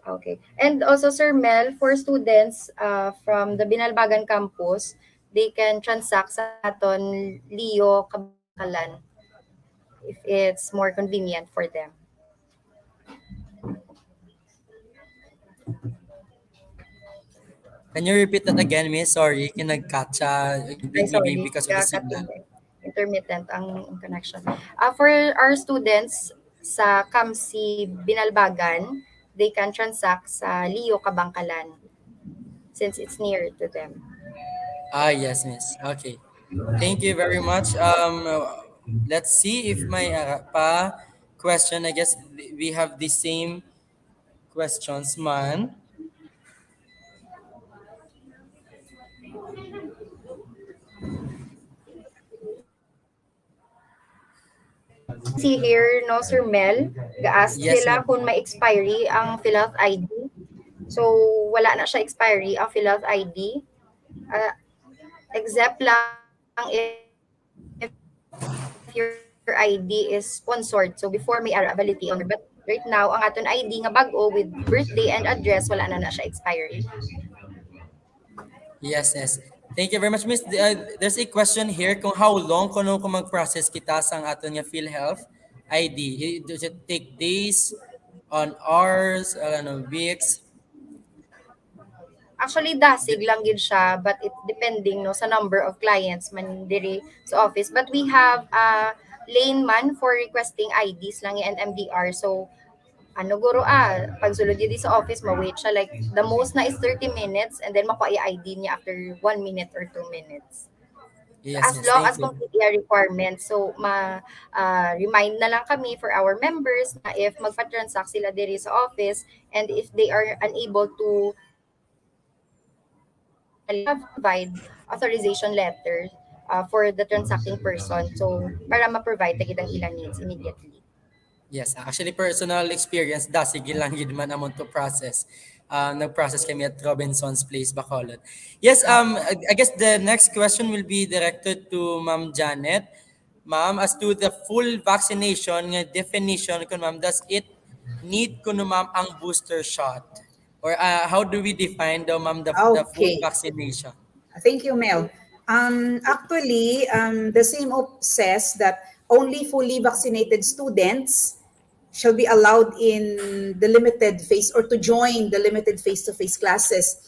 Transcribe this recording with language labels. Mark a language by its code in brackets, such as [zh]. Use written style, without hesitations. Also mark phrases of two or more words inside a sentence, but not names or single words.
[en] Okay. And also, Sir Mel, for students from the Binalbagan campus, they can transact [hil] sa aton [en] Leo Kabakalan if it's more convenient for them. Can you repeat that again, Miss? Sorry, kinag-catcha Ay, maybe sorry, because of the signal. [hil] intermittent ang connection. [en] For our students sa Kamsi Binalbagan, they can transact sa Leo Kabangkalan since it's near to them. Ah, yes, Miss. Okay. Thank you very much. Let's see if may pa question. I guess we have the same questions, man. See here, no, Sir Mel, ga-ask Yes, [hil] sila [en] ma'am. [hil] kung may expiry ang PhilHealth ID. So, wala na siya expiry ang PhilHealth ID. [en] Except lang if your ID is sponsored. So, before may availability on. But right now, [hil] ang aton ID nga bag-o [en] with birthday and address, [hil] wala na siya expiry. [en] Yes, yes. Thank you very much, Miss. There's a question here [hil] kung [en] how long [hil] kuno kung mag-process kita sa aton nga PhilHealth ID. [en] Does it take days, on hours, weeks? Actually, [hil] dasig lang gid siya, [en] but it depending no sa number of clients [hil] man diri sa [en] office. But we have a lane man for requesting IDs lang and MDR. [hil] So, guro pagsulod yun sa office, ma-wait siya. [en] Like, the most na is 30 minutes and then [hil] makuha yung ID niya [en] after 1 minute or 2 minutes. So, Yes, as yes. long Thank as you. complete yung requirements. So, remind na lang kami for our members na if [hil] magpa-transact sila diri sa [en] office and if they are unable to provide authorization letter for the transacting person. So, [hil] para ma-provide na kitang ilang needs immediately. [en] Yes, actually personal experience [hil] sige lang gid man among [en] to process. [hil] Nag-process kami at Robinson's Place, Bacolod. [en] Yes, I guess the next question will be directed to Ma'am Janet. Ma'am, as to the full vaccination nga definition kun ma'am, does it need kuno ma'am ang booster shot? Or how do we define ma'am the full Okay. vaccination? Thank you, Mel. Actually, the same says that only fully vaccinated students shall be allowed in the limited phase or to join the limited face-to-face classes.